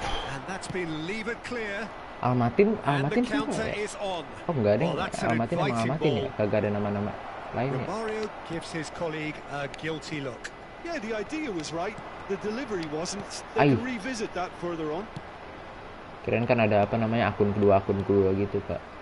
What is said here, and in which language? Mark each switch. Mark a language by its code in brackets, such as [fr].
[en] And that's been levered clear. [id] Almatin sih ya? Oh enggak deh, Almatin ya, kagak ada nama-nama lainnya. [en] Romario gives his colleague a guilty look. Yeah, the idea was right, the delivery wasn't. They can revisit that further on. [id] Kirain kan ada apa namanya akun kedua gitu, Pak.